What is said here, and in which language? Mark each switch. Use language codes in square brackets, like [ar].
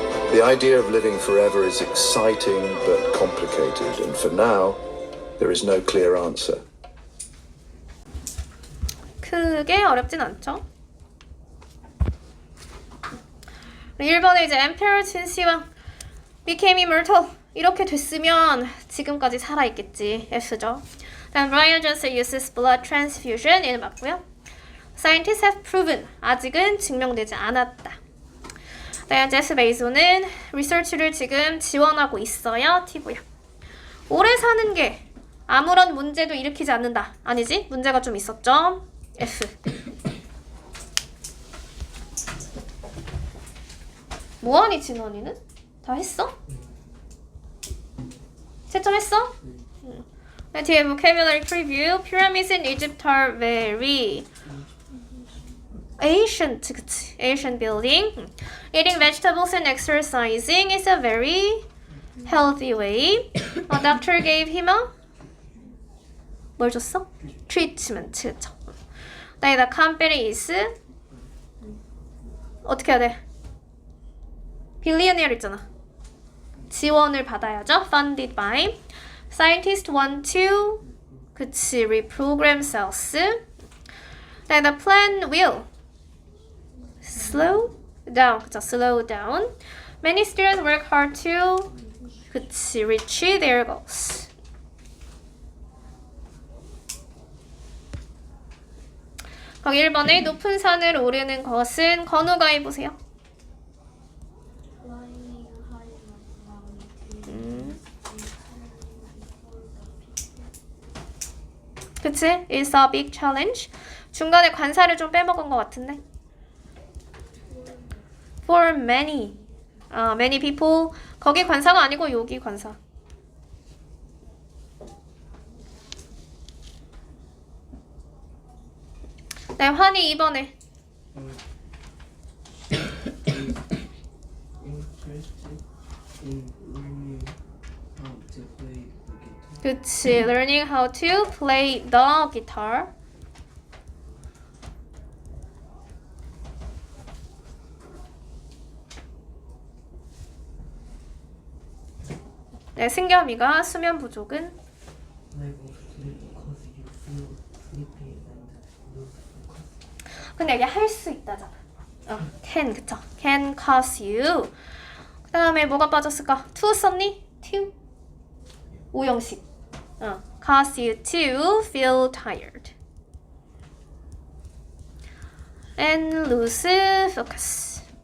[en] The idea of living forever is exciting but complicated, and for now, there is no clear answer. [ko] 크게 어렵진 않죠? 1번에 이제 [en] Emperor Qin Shi Huang became immortal. [ko] 이렇게 됐으면 지금까지 살아있겠지. F죠. 다음 [en] Brian Johnson uses blood transfusion. [ko] 얘는 맞고요. [en] Scientists have proven. [ko] 아직은 증명되지 않았다. 다음 제프 베이조는 리서치를 지금 지원하고 있어요. T고요. 오래 사는 게 아무런 문제도 일으키지 않는다. 아니지? 문제가 좀 있었죠? F. 뭐하니 진원이는? 다 했어? 채점했어? 네, 뒤에 [en] vocabulary preview. Pyramids in Egypt are very ancient. [ko] 그치? [en] Ancient building. Eating vegetables and exercising is a very healthy way. A doctor gave him a [ko] 뭘 줬어? [en] treatment. [ko] 그쵸? [en] The company is [ko] 어떻게 해야 돼? billionaire 있잖아. 지원을 받아야죠. [en] Funded by. Scientists want to [ko] 그치 [en] reprogram cells. Then the plan will slow down. [ko] 그쵸 [en] slow down. Many students work hard to 그치 reach their goals. [ko] 거기 1번에 높은 산을 오르는 것은 건우가 해보세요. [en] Flying high mountain. [ko] 그치? [en] It's a big challenge. [ko] 중간에 관사를 좀 빼먹은 것 같은데. [en] For many. Many people. [ko] 거기 관사가 아니고 여기 관사. 네, 환희 2번에. [en] Interested in learning how to play the guitar. [ko] 그치. [en] Learning how to play the guitar. [ko] 네, 승겸이가 수면 부족은 [en] Lack of sleep cause you feel sleepy and lose focus. [ko] 근데 여기 할 수 있다잖아. [en] can [ko] 그쵸? [en] can cause you. [ko] 그 다음에 뭐가 빠졌을까? to 썼니? to 오형식. [en] cause you to feel tired and lose focus.